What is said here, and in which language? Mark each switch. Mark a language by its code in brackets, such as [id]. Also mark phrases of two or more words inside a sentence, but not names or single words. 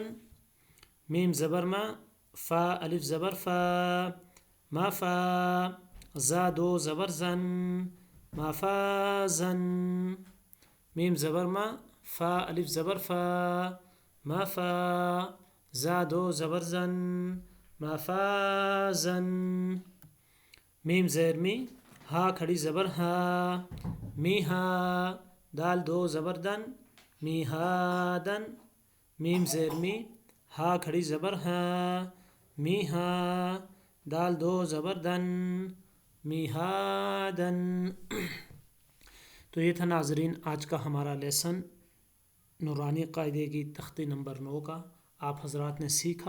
[ur] میم زبر ما، فا الف زبر فا، ما فا، زا دو زبر زن، ما فازن۔ میم زبر ما، فا الف زبر فا، ما فا، زا دو زبر زن، ما فازن۔ میم زیر می، ہا کھڑی زبر ہا، می ہا، دال دو زبر دن، می ہادن۔ میم زیر می، ہا کھڑی زبر ہا، می ہا، دال دو زبر دن، می ہادن۔ تو یہ تھا ناظرین آج کا ہمارا لیسن نورانی قاعدے کی تختی نمبر 9 کا۔ آپ حضرات نے سیکھا۔